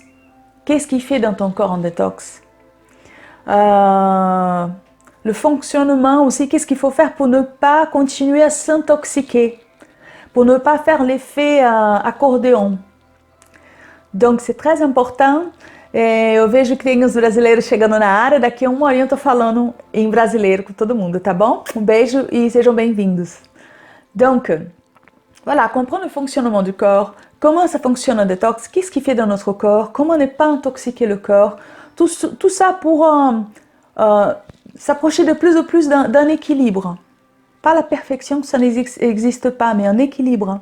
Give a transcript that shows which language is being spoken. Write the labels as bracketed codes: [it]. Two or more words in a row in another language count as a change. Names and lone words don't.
[fr] Qu'est-ce qu'il fait dans ton corps en détox? Le fonctionnement aussi, qu'est-ce qu'il faut faire pour ne pas continuer à s'intoxiquer? Pour ne pas faire l'effet accordéon. Donc, c'est très important. [pt] Eu vejo que tem os brasileiros chegando na área. Daqui a uma horinha eu estou falando em brasileiro com todo mundo, tá bom? Um beijo e sejam bem-vindos. [fr] Donc, voilà, comprendre le fonctionnement du corps, comment ça fonctionne un détox, qu'est-ce qu'il fait dans notre corps, comment ne pas intoxiquer le corps, tout ça pour s'approcher de plus en plus d'un équilibre. Pas la perfection, ça n'existe pas, mais un équilibre.